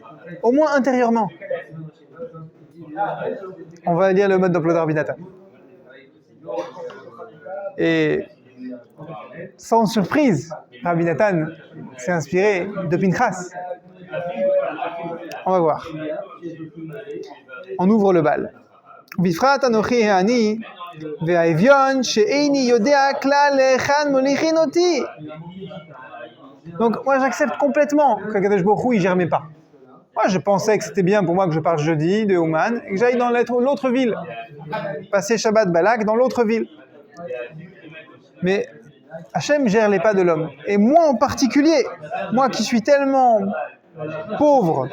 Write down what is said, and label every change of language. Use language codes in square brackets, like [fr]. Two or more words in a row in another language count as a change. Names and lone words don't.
[fr] Au moins intérieurement. On va lire le mode d'emploi de Rabbi Nathan. Et sans surprise, Rabbi Nathan s'est inspiré de Pinchas. On va voir. On ouvre le bal. [he] בפרט אנכי העני ואביון שאיני יודע כלל לאן מוליכין אותי. [fr] Donc moi j'accepte complètement que [he] קדוש ברוך הוא [fr] il gère mes pas. Moi je pensais que c'était bien pour moi que je parte jeudi de Ouman et que j'aille dans l'autre ville, passer Shabbat Balak dans l'autre ville. Mais Hachem gère les pas de l'homme. Et moi en particulier, moi qui suis tellement pauvre.